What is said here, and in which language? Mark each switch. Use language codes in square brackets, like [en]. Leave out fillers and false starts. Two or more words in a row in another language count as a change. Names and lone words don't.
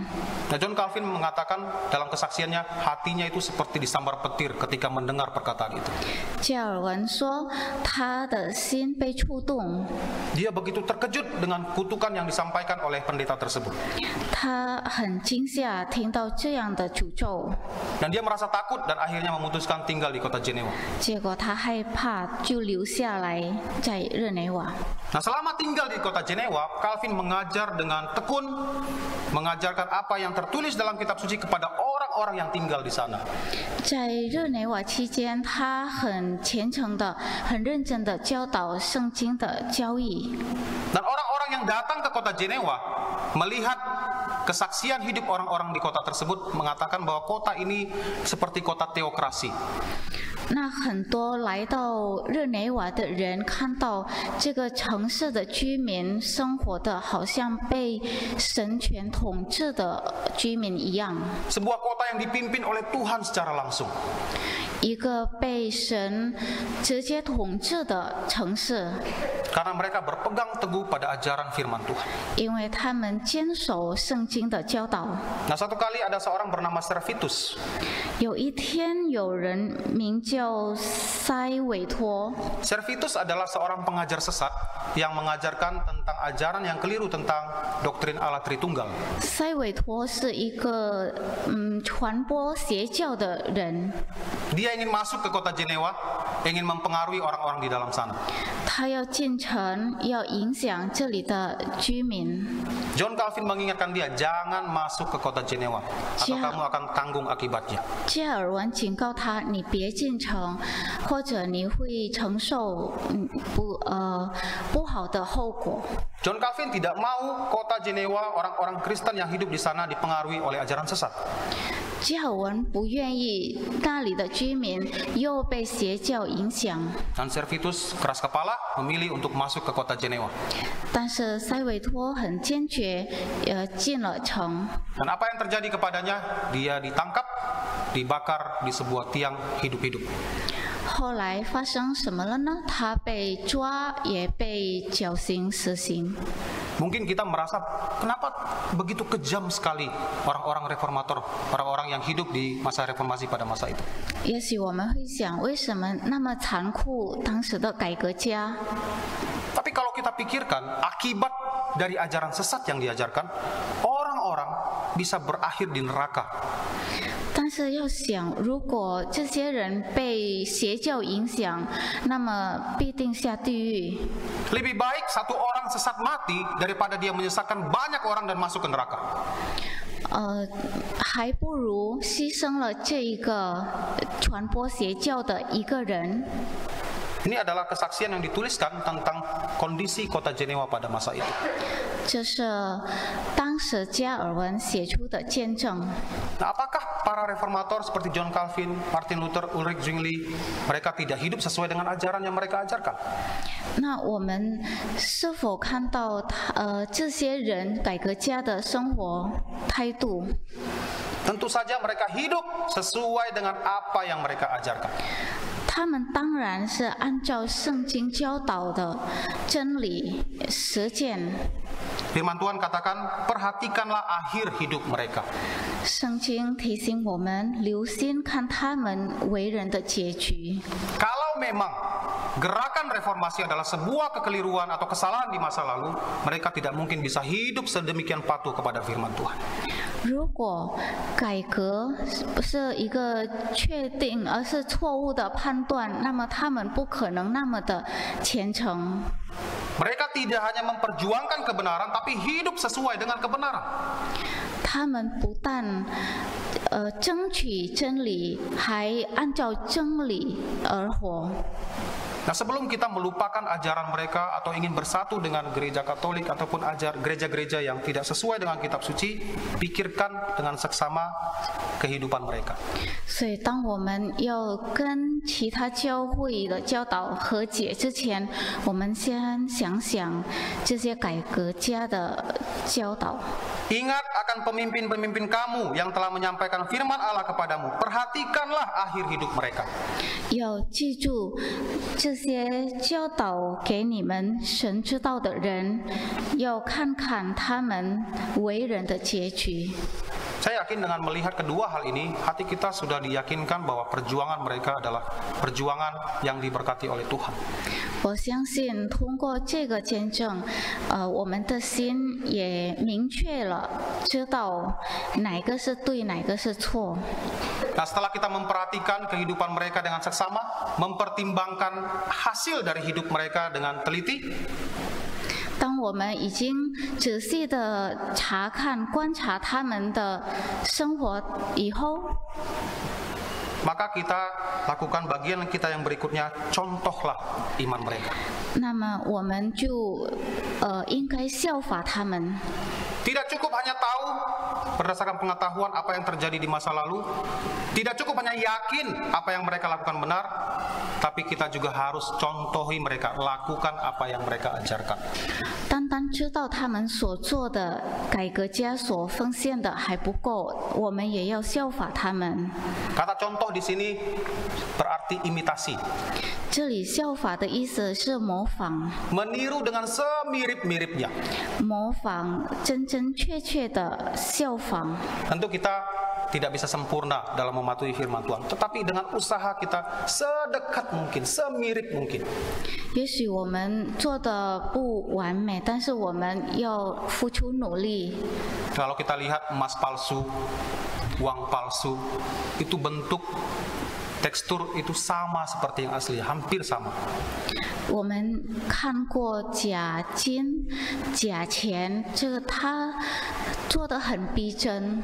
[id] Nah, John Calvin mengatakan dalam kesaksiannya, hatinya itu seperti disambar petir ketika mendengar perkataan itu. [zh] 加尔文说，他的心被触动， [id] Dia begitu terkejut dengan kutukan yang disampaikan oleh pendeta tersebut. [zh] 他很惊吓听到这样的诅咒， [id] Dan dia merasa takut dan akhirnya memutuskan tinggal di kota Jenewa. [zh] 结果他害怕，就留下来在日内瓦。 [id] Nah, selama tinggal di kota Jenewa, Calvin mengajar dengan tekun, mengajarkan apa yang tertulis dalam kitab suci kepada orang-orang yang tinggal di sana. [zh] 在日内瓦期间，他很虔诚的、很认真的教导圣经的教义。 [id] Dan orang-orang yang datang ke kota Jenewa melihat kesaksian hidup orang-orang di kota tersebut mengatakan bahwa kota ini seperti kota teokrasi. [zh] 那很多来到日内瓦的人看到这个城市的居民生活的好像被神权统治的居民一样， [id] Sebuah kota yang dipimpin oleh Tuhan secara langsung. [zh] 一个被神直接统治的城市， [id] Karena mereka berpegang teguh pada ajaran firman Tuhan. [zh] 因为他们坚守圣经的教导。 [id] Nah, satu kali ada seorang bernama Servetus. [zh] 有一天，有人名叫塞韦托， [id] Servetus adalah seorang pengajar sesat yang mengajarkan tentang ajaran yang keliru tentang doktrin Allah Tritunggal. [zh] 塞韦托是一个传播邪教的人， [id] Dia ingin masuk ke kota Jenewa, ingin mempengaruhi orang-orang di dalam sana. [zh] 他要进城，要影响这里的居民。 [id] John Calvin mengingatkan dia, jangan masuk ke kota Jenewa, atau Siap. kamu akan tanggung akibatnya. [zh] 加尔文警告他：“你别进城，或者你会承受不好的后果。” [id] John Calvin tidak mau kota Jenewa, orang-orang Kristen yang hidup di sana dipengaruhi oleh ajaran sesat. [zh] 加尔文不愿意那里的居民又被邪教影响， [id] Dan Servetus keras kepala memilih untuk masuk ke kota Jenewa. [zh] 但是塞韦托很坚决，进了城。 [id] Dan apa yang terjadi kepadanya? Dia ditangkap, dibakar di sebuah tiang hidup-hidup. [zh] 后来发生什么了呢？他被抓，也被绞刑死刑。 [id] Mungkin kita merasa, kenapa begitu kejam sekali orang-orang reformator, orang-orang yang hidup di masa reformasi pada masa itu. [zh] 也许我们会想，为什么那么残酷？当时的改革家。 [id] Tapi kalau kita pikirkan, akibat dari ajaran sesat yang diajarkan, orang-orang bisa berakhir di neraka. [zh] 但是要想，如果这些人被邪教影响，那么必定下地狱。 [id] Lebih baik satu orang sesat mati daripada dia menyesatkan banyak orang dan masuk ke neraka. [zh] 还不如牺牲了这一个传播邪教的一个人。 [id] Ini adalah kesaksian yang dituliskan tentang kondisi kota Jenewa pada masa itu. [zh] 这是当时加尔文写出的见证。 [id] Nah, apakah para reformator seperti John Calvin, Martin Luther, Ulrich Zwingli, mereka tidak hidup sesuai dengan ajaran yang mereka ajarkan? [zh] 那我们是否看到这些人改革家的生活态度？ [id] Tentu saja mereka hidup sesuai dengan apa yang mereka ajarkan. [zh] 他们当然是按照圣经教导的真理实践。 [id] Firman Tuhan katakan, perhatikanlah akhir hidup mereka. [zh] 圣经提醒我们留心看他们为人的结局。 [id] Kalau memang gerakan reformasi adalah sebuah kekeliruan atau kesalahan di masa lalu, mereka tidak mungkin bisa hidup sedemikian patuh kepada firman Tuhan. [zh] 如果改革不是一个确定，而是错误的判断，那么他们不可能那么的虔诚。 [id] Mereka tidak hanya memperjuangkan kebenaran, tapi hidup sesuai dengan kebenaran. [zh] 他们不但争取真理，还按照真理而活。 [id] Nah, sebelum kita melupakan ajaran mereka atau ingin bersatu dengan gereja Katolik ataupun gereja-gereja yang tidak sesuai dengan kitab suci, pikirkan dengan seksama kehidupan mereka. [zh] 所以，当我们要跟其他教会的教导和解之前，我们先想想这些改革家的教导。 [id] Ingat akan pemimpin-pemimpin kamu yang telah menyampaikan firman Allah kepadamu. Perhatikanlah akhir hidup mereka. [zh] 要记住这些教导给你们神知道的人，要看看他们为人的结局。 [id] Saya yakin dengan melihat kedua hal ini, hati kita sudah diyakinkan bahwa perjuangan mereka adalah perjuangan yang diberkati oleh Tuhan. [zh] 我相信通过这个见证，我们的心也明确了，知道哪个是对，哪个是错。 [id] Nah, setelah kita memperhatikan kehidupan mereka dengan seksama, mempertimbangkan hasil dari hidup mereka dengan teliti, [zh] 当我们已经仔细的查看、观察他们的生活以后， [id] maka kita lakukan bagian kita yang berikutnya, contohlah iman mereka. [zh] 那么我们就应该效法他们。 [id] Tidak cukup hanya tahu berdasarkan pengetahuan apa yang terjadi di masa lalu, tidak cukup hanya yakin apa yang mereka lakukan benar, tapi kita juga harus contohi mereka, lakukan apa yang mereka ajarkan. [zh] 单单知道他们所做的改革家所奉献的还不够，我们也要效法他们。 [id] Kata contoh di sini berarti imitasi. [zh] 这里效法的意思是模仿， [id] Meniru dengan semirip-miripnya. [zh] 模仿真真确确的效仿。 [id] Tentu kita tidak bisa sempurna dalam mematuhi firman Tuhan, tetapi dengan usaha kita sedekat mungkin, semirip mungkin. [zh] 也许我们做的不完美，但是我们要付出努力。 [id] Kalau kita lihat emas palsu, uang palsu, itu bentuk, tekstur itu sama seperti yang asli, hampir sama. [zh] 我们看过假金、假钱，这个它做得很逼真。